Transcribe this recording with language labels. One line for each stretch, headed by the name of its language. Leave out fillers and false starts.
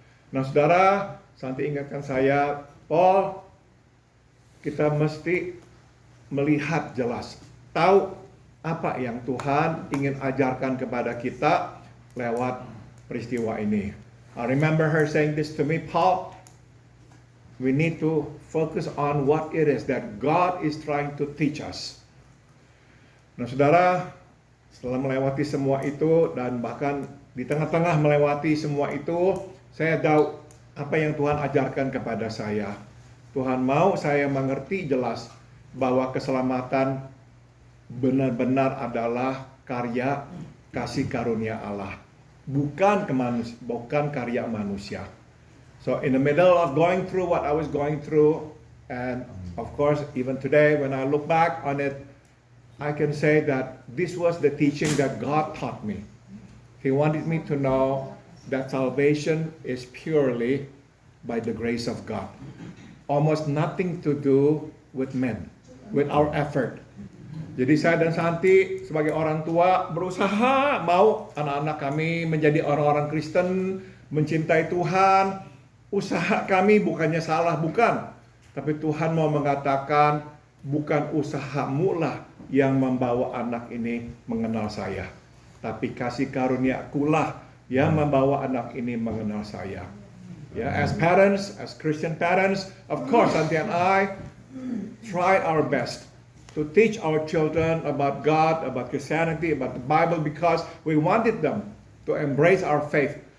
Indonesian: Nah, saudara, Santi ingatkan saya, Paul, kita mesti melihat jelas, tahu apa yang Tuhan ingin ajarkan kepada kita lewat peristiwa ini.
English: I remember her saying this to me, Paul, we need to focus on what it is that God is trying to teach us.
Indonesian: Nah, saudara, setelah melewati semua itu dan bahkan di tengah-tengah melewati semua itu, saya tahu apa yang Tuhan ajarkan kepada saya. Tuhan mau saya mengerti jelas bahwa keselamatan benar-benar adalah karya kasih karunia Allah, bukan karya manusia.
English: So in the middle of going through what I was going through, and of course even today when I look back on it, I can say that this was the teaching that God taught me. He wanted me to know that salvation is purely by the grace of God. Almost nothing to do with men, with our effort.
Indonesian: Jadi saya dan Santi sebagai orang tua berusaha mau anak-anak kami menjadi orang-orang Kristen, mencintai Tuhan, usaha kami bukannya salah, bukan. Tapi Tuhan mau mengatakan, bukan usahamu lah yang membawa anak ini mengenal saya. Tapi kasih karunia-Ku lah yang membawa anak ini mengenal saya.
English: Ya, as parents, as Christian parents, of course, Santi and I try our best to teach our children about God, about Christianity, about the Bible, because we wanted them to embrace our faith.